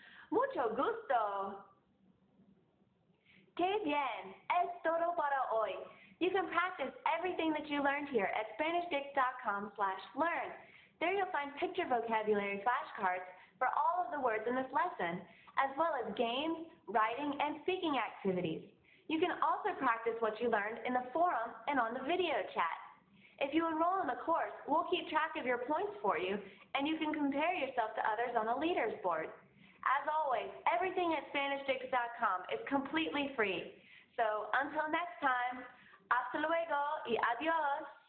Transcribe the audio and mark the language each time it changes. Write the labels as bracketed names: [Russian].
[Spanish] Mucho gusto. Qué bien, es todo para hoy. [English] You can practice everything that you learned here at SpanishDicts.com/learn. There you'll find picture vocabulary flashcards for all of the words in this lesson, as well as games, writing, and speaking activities. You can also practice what you learned in the forum and on the video chat. If you enroll in the course, we'll keep track of your points for you, and you can compare yourself to others on the leaders board. As always, everything at SpanishDicts.com is completely free. So until next time, [Spanish] hasta luego y adios.